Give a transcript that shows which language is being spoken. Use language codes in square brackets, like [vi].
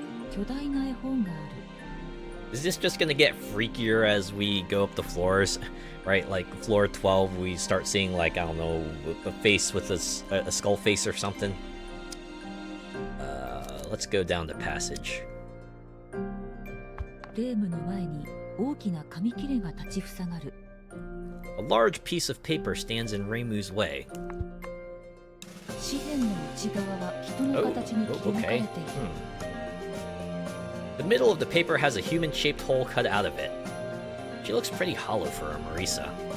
[ja] 巨大な絵本がある。 [en] Is this just gonna get freakier as we go up the floors? Right, like floor 12, we start seeing, like, I don't know, a face with a skull face or something. Let's go down the passage. [ja] レームの前に大きな紙切れが立ちふさがる。 [en] A large piece of paper stands in Reimu's way. [ja] 紙片の内側は人の形に切り抜かれている。 [en] The middle of the paper has a human-shaped hole cut out of it. She looks pretty hollow for a Marisa.